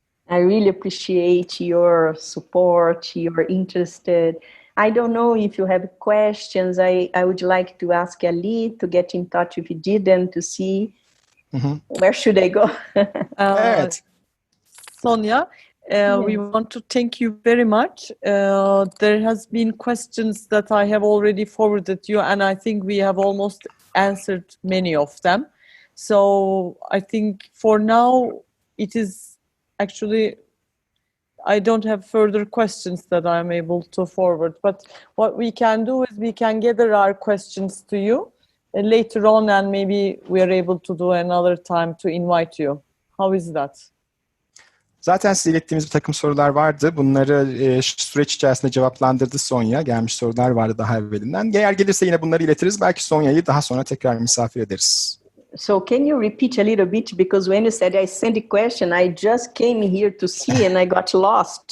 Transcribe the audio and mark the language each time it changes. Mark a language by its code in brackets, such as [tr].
[en] I really appreciate your support, your interested. I don't know if you have questions. I would like to ask Ali to get in touch with Didem to see where should I go. [tr] Evet. [en] Sonia, we want to thank you very much. There has been questions that I have already forwarded you, and I think we have almost answered many of them. So I think for now it is actually, I don't have further questions that I'm able to forward. But what we can do is we can gather our questions to you later on, and maybe we are able to do another time to invite you. How is that? [tr] Zaten size ilettiğimiz bir takım sorular vardı. Bunları süreç içerisinde cevaplandırdı Sonya. Gelmiş sorular vardı daha evvelinden. Eğer gelirse yine bunları iletiriz. Belki Sonya'yı daha sonra tekrar misafir ederiz. [en] So can you repeat a little bit? Because when you said I sent a question, I just came here to see and I got lost.